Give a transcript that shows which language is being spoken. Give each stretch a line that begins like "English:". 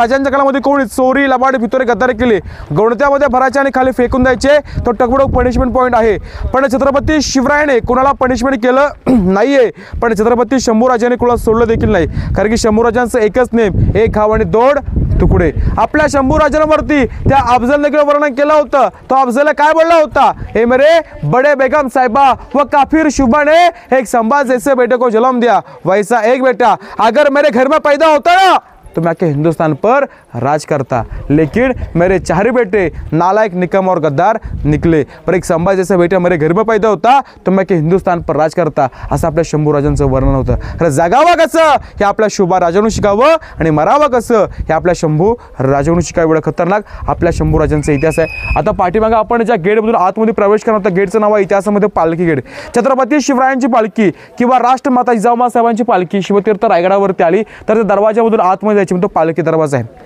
Marathi: राजांच्या काळामध्ये कोणी चोरी, लबाड, भितोरे, गद्दारी केली, गोणत्यामध्ये भरायचे आणि खाली फेकून द्यायचे, तो टकवडक पनिशमेंट पॉईंट आहे. पण छत्रपती शिवरायाने कोणाला पनिशमेंट केलं नाहीये. पण छत्रपती शंभूराजाने कोणाला सोडलं देखील नाही. कारण की शंभूराजांचं एकच नेम, एक घाव आणि 2 तुकडे. आपल्या शंभूराजांवरती त्या अफजल देखील वर्णन केलं होतं. तो अफजल काय बोलला होता?
Hindi: ए मेरे बड़े बेगम साहिबा व काफिर शुबा ने एक संभाल जैसे बेटे को जन्म दिया, वैसा एक बेटा अगर मेरे घर में पैदा होता ना तो मैं के हिंदुस्तान पर राज करता, लेकिन मेरे 4 बेटे नालायक, निकम और गद्दार निकले. पर एक संभाजी जैसा बेटा मेरे घर में पैदा होता तो मैं के हिंदुस्तान पर राज करता,
Marathi: असं आपल्या शंभूराजांचं वर्णन होतं. खरं जगावं कसं हे आपल्या शुभा राजानं शिकावं आणि मरावं कसं हे आपल्या शंभू राजानं शिकावं. एवढं खतरनाक आपल्या शंभूराजांचा इतिहास आहे. आता पाठीमागं आपण ज्या गेटमधून आतमध्ये प्रवेश करणार होता गेटचं नाव आहे इतिहासामध्ये पालखी गेट. छत्रपती शिवरायांची पालखी किंवा राष्ट्रमाता जिजाऊमा साहेबांची पालखी शिवतीर्थ रायगडावरती आली तर त्या दरवाजामधून आतमध्ये तो पालखी दरवाजा आहे.